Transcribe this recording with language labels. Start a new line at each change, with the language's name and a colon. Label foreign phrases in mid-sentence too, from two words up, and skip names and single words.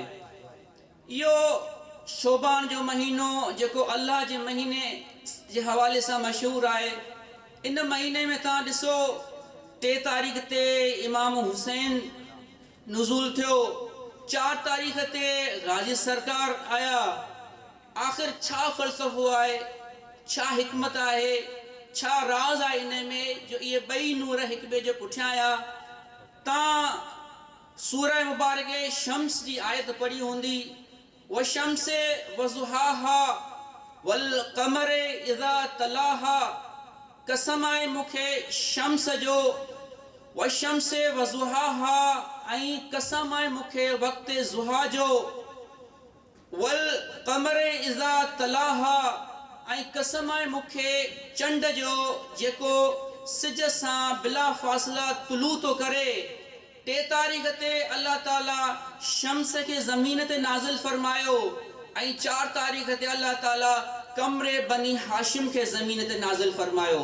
Sindhi: इहो शोबान जो महीनो जेको अल्लाह जे महीने जे हवाले सां मशहूरु आहे, इन महीने में तव्हां ॾिसो 3 तारीख़ ते इमाम हुसैन नुज़ूल थियो, 4 तारीख़ ते गाज़ी सरकार आया। आख़िर छा फ़लसफ़ो आहे, छा हिकमत आहे, छा राज़ आहे इन में जो इहे ॿई नूर हिक ॿिए जे पुठियां आया। तव्हां सूरह मुबारक शम्स जी आयत पढ़ी हूंदी,
Arabic: والشمس وضحاها والقمر إذا تلاها,
Sindhi: कसम आहे मूंखे शम्स जो,
Arabic: والشمس وضحاها
Sindhi: ऐं कसम आहे मूंखे वक़्त ज़ुहा जो,
Arabic: والقمر إذا تلاها
Sindhi: ऐं कसम आहे मूंखे चंड जो जेको सिज सां बिला फ़ासिला तुलू थो करे। 3 तारीख़ ते अल्लाह ताला शम्स खे ज़मीन ते नाज़िल फरमायो ऐं 4 तारीख़ ते अल्लाह ताला कमरे बनी हाशिम खे ज़मीन ते नाज़िल फरमायो।